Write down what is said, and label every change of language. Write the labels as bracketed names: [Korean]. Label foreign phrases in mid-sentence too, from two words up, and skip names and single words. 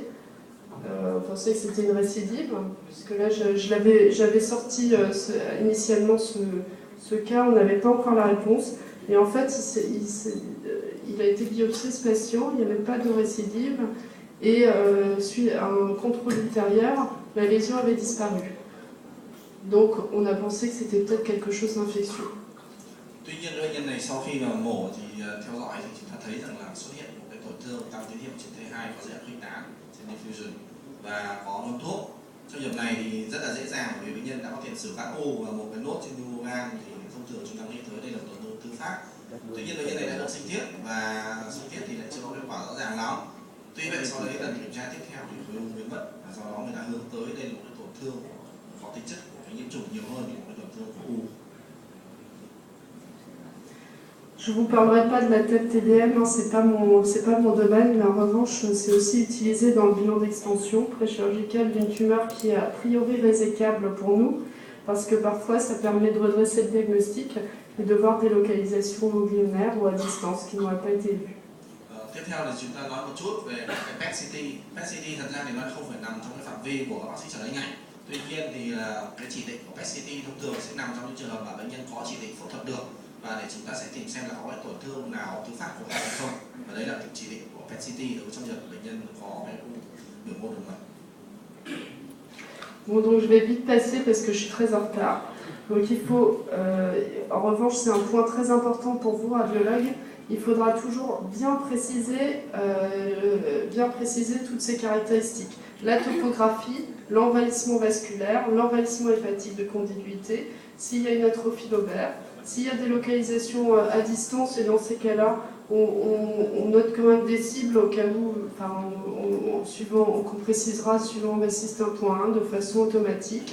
[French] On pensait que c'était une récidive, puisque là j'avais sorti initialement ce cas, on n'avait pas encore la réponse. Et en fait, il a été biopsié ce patient, il n'y avait pas de récidive, et suite à un contrôle ultérieur, la lésion avait disparu. Donc on a pensé que c'était peut-être quelque chose d'infectieux. [Vietnamese] Tuy nhiên bệnh nhân này sau khi mà mổ thì theo dõi thì chúng ta thấy rằng là xuất hiện một cái tổn thương tăng tín hiệu trên T2 có dấu hiệu khuếch tán trên diffusion và có nôn thuốc. Trong trường hợp này thì rất là dễ dàng bởi vì bệnh nhân đã có sử các u và một cái nốt trên nhu gan thì thông thường chúng ta nghĩ tới đây là tổn thương thứ phát. Tuy nhiên bệnh nhân này đã được sinh thiết và sinh thiết thì lại chưa có kết quả rõ ràng lắm. Tuy vậy sau đấy lần kiểm tra tiếp theo thì khối u biến mất và do đó người ta hướng tới đây là một cái tổn thương có tính chất của cái nhiễm trùng nhiều hơn thì một cái tổn thương của u. [French] Je vous parlerai pas de la TEP TDM, hein, c'est pas mon domaine, mais en revanche, c'est aussi utilisé dans le bilan d'extension préchirurgicale d'une tumeur qui est a priori résécable pour nous, parce que parfois ça permet de redresser le diagnostic et de voir des localisations ganglionnaires ou à distance qui n'auraient pas été vues. [Vietnamese] Tiếp theo thì chúng ta nói một chút về cái PET CT. PET CT thật ra thì nó không phải nằm trong cái phạm vi của các bác sĩ chẩn đoán hình ảnh. Tuy nhiên thì cái chỉ định của PET CT thông thường sẽ nằm trong những trường hợp mà bệnh nhân có chỉ định phẫu thuật được, và để chúng ta sẽ tìm xem là có cái tổn thương nào thứ phát của gan hay không, và đấy là cái chỉ định của PET CT đối trong trường hợp bệnh nhân có cái u biểu mô đường mật. [French] Bon, donc je vais vite passer parce que je suis très en retard. Donc il faut, en revanche, c'est un point très important pour vous, radiologues, il faudra toujours bien préciser toutes ces caractéristiques. La topographie, l'envahissement vasculaire, l'envahissement hépatique de condiluité, s'il y a une atrophie lobaire, s'il y a des localisations à distance, et dans ces cas-là, on note quand même des cibles au cas où, enfin, qu'on précisera suivant Bassiste 1.1 de façon automatique.